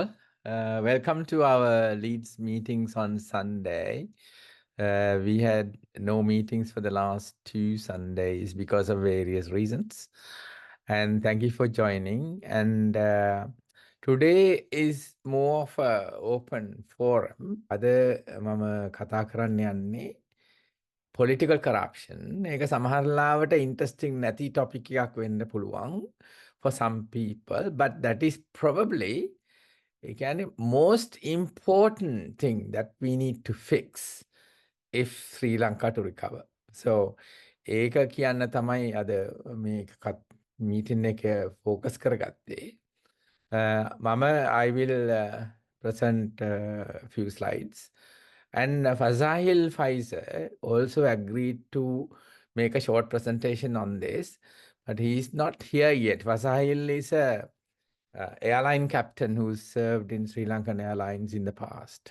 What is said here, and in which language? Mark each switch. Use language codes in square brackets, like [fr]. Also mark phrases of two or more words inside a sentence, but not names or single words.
[en] Welcome to our Leads meetings on Sunday. We had no meetings for the last 2 Sundays because of various reasons. And thank you for joining. And today is more of a open forum. [si] අද මම කතා කරන්න යන්නේ [en] political corruption. [si] ඒක සමහරලාවට interesting නැති topic එකක් වෙන්න පුළුවන් [en] for some people, but that is probably again most important thing that we need to fix if Sri Lanka to recover. [si] So ඒක කියන්න තමයි අද මේ meeting එක focus කරගත්තේ. [en] I will present a few slides. And Fazaheel Faizer also agreed to make a short presentation on this, but he is not here yet. Fazaheel is a airline captain who served in Sri Lankan Airlines in the past.